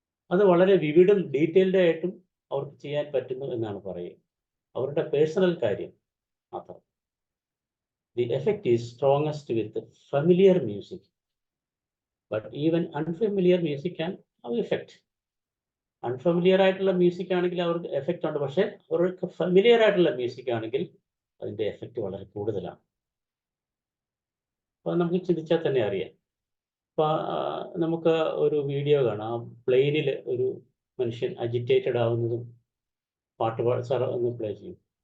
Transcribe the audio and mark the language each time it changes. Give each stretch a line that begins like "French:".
Malayalam: അത് വളരെ വിവിഡും ഡീറ്റെയിൽഡ് ആയിട്ടും അവർക്ക് ചെയ്യാൻ പറ്റുന്നു എന്നാണ് പറയുക. അവരുടെ പേഴ്സണൽ കാര്യം മാത്രം.
English: the effect is strongest with familiar music. But even unfamiliar music can have effect.
Malayalam: Unfamiliar ആയിട്ടുള്ള മ്യൂസിക് ആണെങ്കിൽ അവർക്ക് എഫക്റ്റ് ഉണ്ട്, പക്ഷെ അവർക്ക് ഫെമിലിയർ ആയിട്ടുള്ള മ്യൂസിക് ആണെങ്കിൽ അതിൻ്റെ എഫക്റ്റ് വളരെ കൂടുതലാണ്. അപ്പോൾ നമുക്ക് ചിന്തിച്ചാൽ തന്നെ അറിയാം. അപ്പോൾ നമുക്ക് ഒരു വീഡിയോ കാണാം. പ്ലെയിനിൽ ഒരു മനുഷ്യൻ അജിറ്റേറ്റഡ് ആവുന്നതും പാട്ട് സാർ ഒന്ന് പ്ലേ ചെയ്യും.